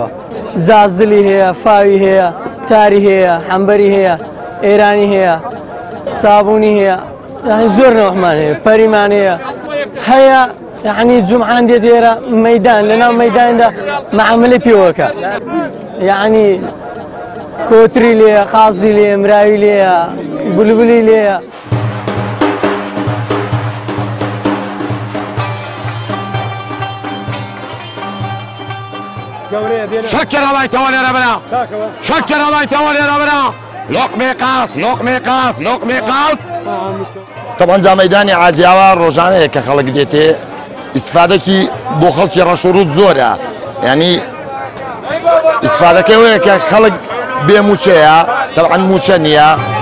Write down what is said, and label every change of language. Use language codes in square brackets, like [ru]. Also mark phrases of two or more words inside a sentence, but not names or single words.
[ckb] زازلی هەیە، فاوی هەیە، تاری هەیە، حەمبەری هەیە، ئێرانی هەیە، سابوونی هەیە، زۆر نەوەحمان هەیە، پەریمان هەیە. یعنی جومعان دێت ئێرە مەیدان، لەناو مەیداندا مەعاملەی پێوەکە، یعنی کۆتری لێیە، قازی لێیە، مراوی لێیە، بولبولی لێیە. [ar] شكر الله يتولى ربنا، شكر الله يتولى ربنا. لقمة قاس، لقمة قاس، لقمة قاس. [ckb] طبعا جا مەیدانی حاجیاوە ڕۆژانەیە کە خەڵک دێتێ ئیسفادەکی بۆ خەڵکی ڕەشوڕوت زۆرە، یعنی ئیسفادەکەی وەیە کە خەڵک بێ موچەیە، طبعا موچە نییە.